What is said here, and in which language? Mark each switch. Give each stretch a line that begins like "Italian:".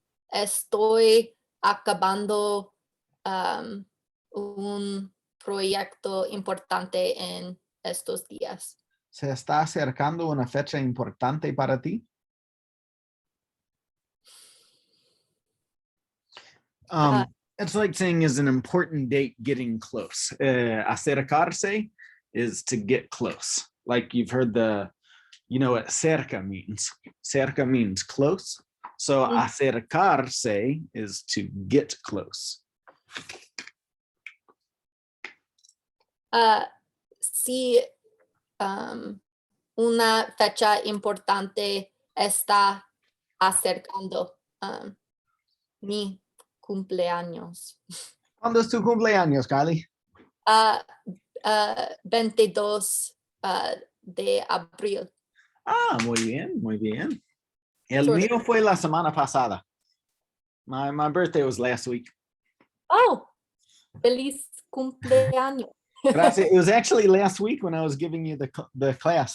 Spanish: Estoy acabando un proyecto importante en estos días. ¿Se está acercando una fecha importante para ti?
English: It's like saying is an important date getting close. Acercarse is to get close. Like you've heard the You know what cerca means? Cerca means close. So acercarse is to get close.
Spanish: Si una fecha importante está acercando, mi cumpleaños. ¿Cuándo es tu cumpleaños, Kylie? 22 de abril. Ah, muy bien, muy bien. El
English: Sort of.
Spanish: mío fue la semana pasada.
English: My birthday was last week.
Spanish: Oh, feliz cumpleaños. Gracias.
English: It was actually last week when I was giving you the class.